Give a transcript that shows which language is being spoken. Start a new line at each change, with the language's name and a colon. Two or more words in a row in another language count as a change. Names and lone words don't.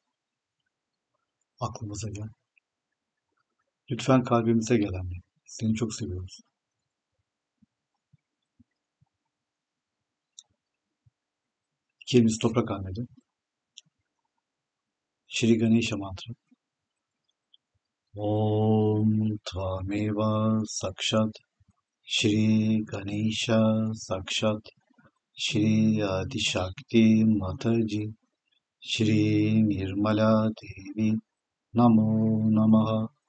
Turkish: Aklımıza gel. Lütfen kalbimize gel anne. Seni çok seviyoruz. İki elimiz toprak annede.
Sanskrit: Shri Ganesha mantra. Om Tvameva Sakshat Shri Ganesha Sakshat Shri Adi Shakti Mataji Shri Nirmala Devi Namo Namaha.